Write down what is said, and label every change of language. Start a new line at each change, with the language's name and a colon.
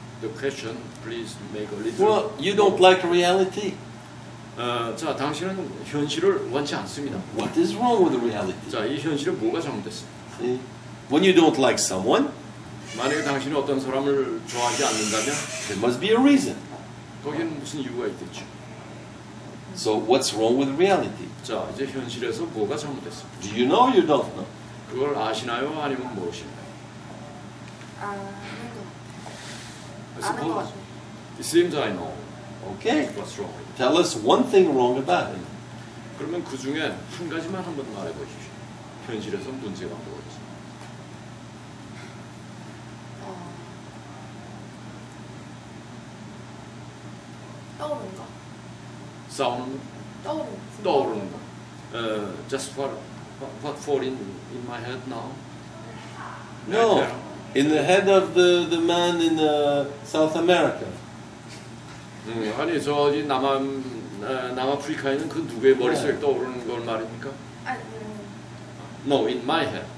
English: The question, please make a little. Well, you don't like reality.
Korean: 자, 당신은 현실을 원치 않습니다.
English: What is wrong with reality?
Korean: 자, 이 현실에 뭐가 잘못됐습니까?
English: See? When you don't like someone,
Korean: 만약에 당신이 어떤 사람을 좋아하지 않는다면
English: there must be a reason.
Korean: 거기는 무슨 이유가 있겠죠.
English: So what's wrong with reality?
Korean: 자, 이제 현실에서 뭐가 잘못됐습니까?
English: Do you know or you don't know?
Korean: 그걸 아시나요? 아니면 모르시나요? 아는 것 같아요.
English: It seems I know. Okay. What's wrong? Tell us one thing wrong about it.
Korean: 그러면 그 중에 한 가지만 한번 말해보십시오. 현실에서 문제가 뭐였지? 떠오르는 거? 싸우는 거? 떠오르는 거.
English: Just what fall in my head now? No. In the head of the man in South America.
Korean: 아니 저기 남아프리카에 있는 그 누구의 머릿속에 떠오르는 걸 말입니까?
English: No, in my head.